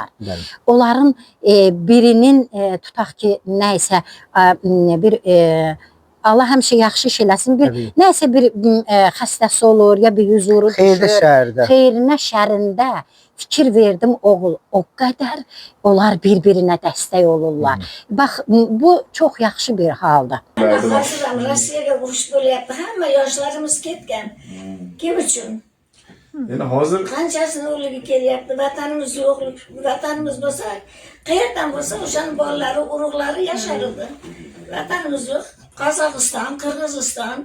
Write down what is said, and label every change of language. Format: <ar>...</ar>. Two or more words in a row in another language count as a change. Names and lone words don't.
<az>Onların birinin, tutaq ki, nəysə, bir Allah həmişə yaxşı iş eləsin, nəysə bir xəstəsi olur, ya bir huzuru düşür, xeyrinə, şərində fikir verdim oğul. O qədər onlar bir-birinə dəstək olurlar. Bax, bu çox yaxşı bir haldır. Hazıram,</az> <uz>Rusiyaga urush bo'lyapti. Hamma yoshlarimiz ketgan. Kim uchun?</uz> <az>Yani hazır</az> <uz>Qanchasini o'ligi kelyapti, vatanimiz yo'q, vatanimiz bo'lsa, qayerdan bo'lsa o'shaning bolalari, urug'lari yashar edi. Vatanimiz yo'q. Qozog'iston, Qirg'iziston,</uz>